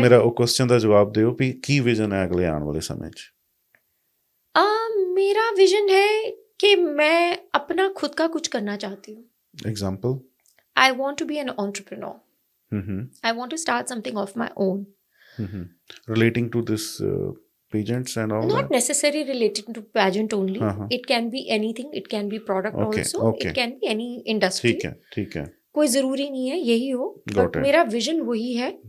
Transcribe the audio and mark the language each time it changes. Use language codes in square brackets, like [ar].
[pa] मेरा वो क्वेश्चन का जवाब दियो भी की विजन है अगले आने वाले समय च? [hi] मेरा विजन है कि मैं अपना खुद का कुछ करना चाहती हूँ। [en] Example? I want to be an entrepreneur. I want to start something of my own relating to this pageants and all not that? necessarily related to pageant only. It can be anything, it can be product also, it can be any industry। [hi] ठीक है, कोई जरूरी नहीं है यही हो, but मेरा vision वही है।